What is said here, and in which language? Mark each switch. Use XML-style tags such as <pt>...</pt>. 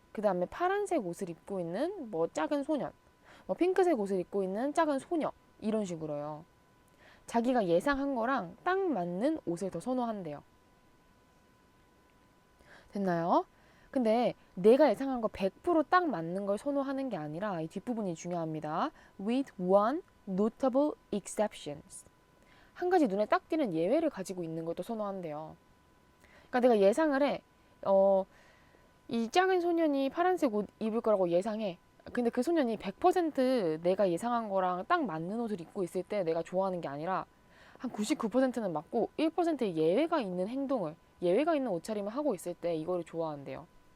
<ko>그 다음에 파란색 옷을 입고 있는 뭐 작은 소년. 뭐 핑크색 옷을 입고 있는 작은 소녀. 이런 식으로요. 자기가 예상한 거랑 딱 맞는 옷을 더 선호한대요. 됐나요? 근데 내가 예상한 거 100%딱 맞는 걸 선호하는 게 아니라 이 뒷부분이 중요합니다.</ko> <en>With one notable exceptions.</en> <ko>한 가지 눈에 딱 띄는 예외를 가지고 있는 것도 선호한대요. 그러니까 내가 예상을 해. 이 작은 소년이 파란색 옷 입을 거라고 예상해. 근데 그 소년이 100% 내가 예상한 거랑 딱 맞는 옷을 입고 있을 때 내가 좋아하는 게 아니라 한 99%는 맞고 1%의 예외가 있는 행동을, 예외가 있는 옷차림을 하고 있을 때 이거를 좋아한대요.</ko>